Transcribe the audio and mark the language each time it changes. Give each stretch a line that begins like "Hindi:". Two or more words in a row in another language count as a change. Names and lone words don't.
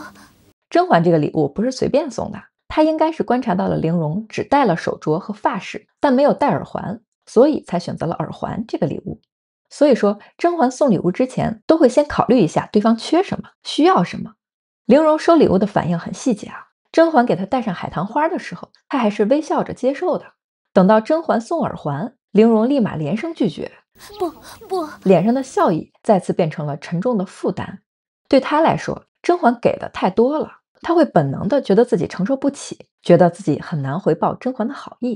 Chinese: 甄嬛這個禮物不是隨便送的，她應該是觀察到了玲瓏只戴了手鐲和髮飾，但沒有戴耳環，所以才選擇了耳環這個禮物。所以說甄嬛送禮物之前都會先考慮一下對方缺什麼，需要什麼。玲瓏收禮物的反應很細節啊，甄嬛給她戴上海棠花的時候，她還是微笑着接受的。等到甄嬛送耳環，玲瓏立馬連聲拒絕，不，臉上的笑意再次變成了沉重的負擔。對她來說，甄嬛給的太多了，她會本能的覺得自己承受不起，覺得自己很難回報甄嬛的好意。